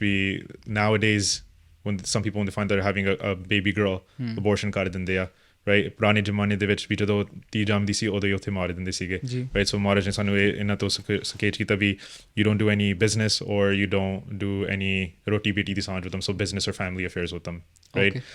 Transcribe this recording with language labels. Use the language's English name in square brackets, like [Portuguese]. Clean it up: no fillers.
[English] We nowadays, when some people when they find they're having a baby girl, abortion [Punjabi] ਕਰ ਦਿੰਦੇ ਆ, [English] right? [Punjabi] ਪੁਰਾਣੇ ਜ਼ਮਾਨੇ ਦੇ ਵਿੱਚ ਵੀ ਜਦੋਂ ਧੀ ਜੰਮਦੀ ਸੀ ਉਦੋਂ ਹੀ ਉੱਥੇ ਮਾਰ ਦਿੰਦੇ ਸੀਗੇ, right? [English] So [Punjabi] ਮਹਾਰਾਜ ਨੇ ਸਾਨੂੰ ਇਹਨਾਂ ਤੋਂ ਸੰਕੇਤ ਕੀਤਾ ਵੀ [English] you don't do any business or you don't do any [Punjabi] roti beti ਦੀ ਸਾਂਝ [English] with them, so business or family affairs with them, right?